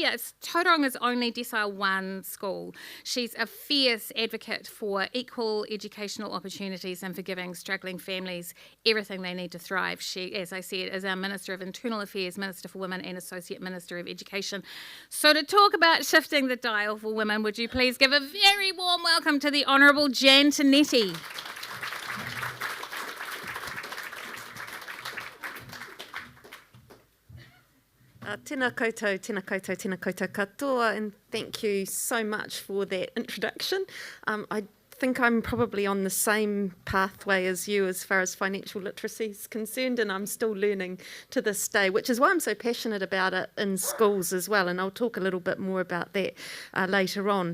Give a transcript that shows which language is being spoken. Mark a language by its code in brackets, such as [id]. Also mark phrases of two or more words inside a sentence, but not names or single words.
[en] Yeah, it's Tauranga's only Decile 1 school. She's a fierce advocate for equal educational opportunities and for giving struggling families everything they need to thrive. She, as I said, is our Minister of Internal Affairs, Minister for Women and Associate Minister of Education. So to talk about shifting the dial for women, would you please give a very warm welcome to the Honourable Jan Tinetti. [mi] Tēnā koutou, tēnā koutou, tēnā koutou katoa, [en] and thank you so much for that introduction. I think I'm probably on the same pathway as you as far as financial literacy is concerned, and I'm still learning to this day, which is why I'm so passionate about it in schools as well, and I'll talk a little bit more about that later on.